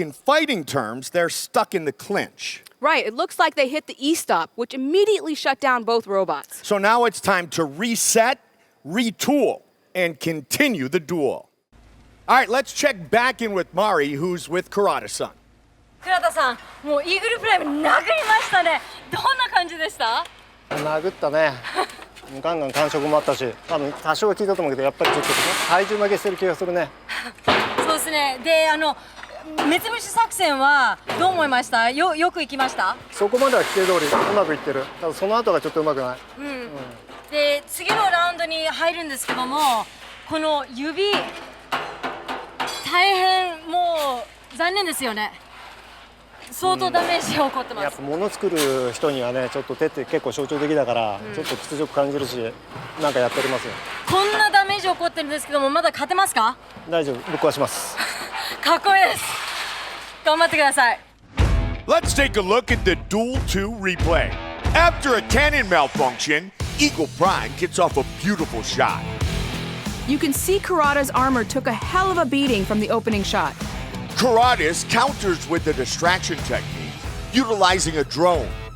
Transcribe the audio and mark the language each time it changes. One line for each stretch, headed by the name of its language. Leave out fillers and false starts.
English: In fighting terms, they're stuck in the clinch. Right, it looks like they hit the E-stop, which immediately shut down both robots. So now it's time to reset, retool, and continue the duel. All right, let's check back in with Mari, who's with Karata-san.
Japanese: 倉田さん、もうイーグルプライム殴りましたね。どんな感じでした？殴ったね。ガンガン感触もあったし、多分多少は効いたと思うけど、やっぱりちょっと体重負けしてる気がするね。そうですね。で、目つぶし作戦はどう思いました？よくいきました？そこまでは規定通りうまくいってる。ただその後がちょっとうまくない。で、次のラウンドに入るんですけども、この指大変もう残念ですよね。相当ダメージが起こってます。やっぱ物作る人にはね、ちょっと手って結構象徴的だから、ちょっと屈辱感じるし、なんかやっておりますよ。こんなダメージ起こってるんですけども、まだ勝てますか？大丈夫、ぶっ壊します。かっこいいです。頑張ってください。
English: Let's take a look at the Duel 2 replay. After a cannon malfunction, Eagle Prime gets off a beautiful shot. You can see Karata's armor took a hell of a beating from the opening shot. Karatas counters with the distraction technique, utilizing a drone.